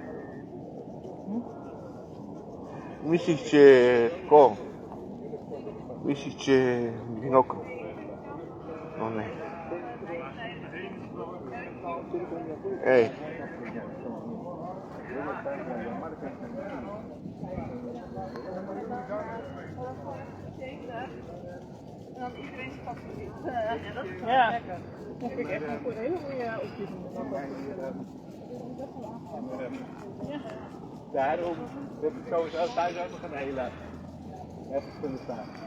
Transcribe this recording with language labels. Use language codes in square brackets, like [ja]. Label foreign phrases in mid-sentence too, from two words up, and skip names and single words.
[bg] Мислих, че е такова. Мислих, че е бинокъл. Но не. Ей. [nl] Ja, dat vind ik echt een hele goede oplossing. Daarom heb ik sowieso thuis ook nog een hele even kunnen staan.